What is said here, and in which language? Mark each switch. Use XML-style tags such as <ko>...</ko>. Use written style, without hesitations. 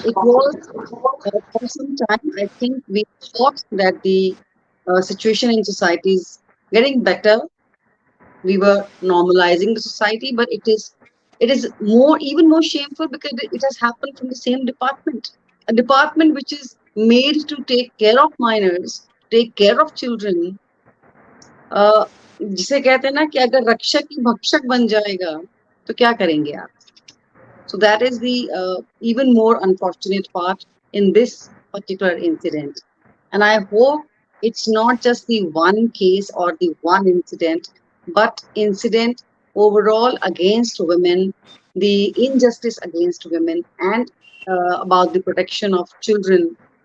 <en>It was for some time. I think we thought that the situation in society is getting better. We were normalizing the society, but it is more, even more shameful because it has happened from the same department, a department which is made to take care of minors, take care of children.</en> <hi>uh, जिसे कहते हैं ना कि अगर रक्षक ही भक्षक बन जाएगा तो क्या करेंगे आप?</hi> <en>So that is the even more unfortunate part in this particular incident. And I hope it's not just the one case or the one incident, but incident overall against women, the injustice against women, and about the protection of children.</en>